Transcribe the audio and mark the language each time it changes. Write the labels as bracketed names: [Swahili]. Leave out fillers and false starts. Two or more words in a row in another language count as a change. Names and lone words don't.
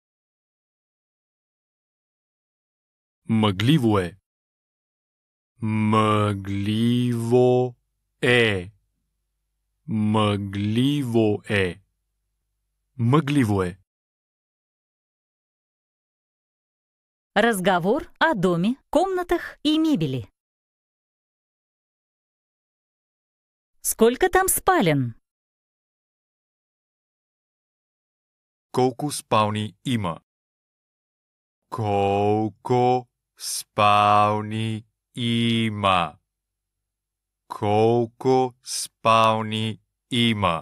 [Bulgarian] Мъгливо е. Мъгливо е. Мъгливо е. Мъгливо е. [Russian] Разговор о доме, комнатах и мебели. Сколько там спален? [Bulgarian] Колко спални има? Колко спални има? Колко спални има?